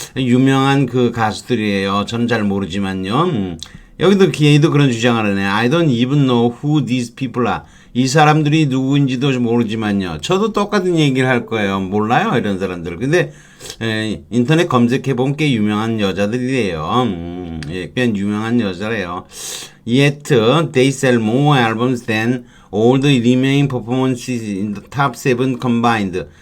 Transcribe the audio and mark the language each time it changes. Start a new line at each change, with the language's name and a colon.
Korean: 유명한 그 가수들이에요. 저는 잘 모르지만요. 여기도 기회도 그런 주장을 하네.
English: I don't even know who these people are.
Korean: 이 사람들이 누구인지도 모르지만요. 저도 똑같은 얘기를 할 거예요. 몰라요, 이런 사람들. 근데 인터넷 검색해보면 꽤 유명한 여자들이에요. 꽤 유명한 여자래요.
English: Yet they sell more albums than all the remaining performances in the top 7 combined.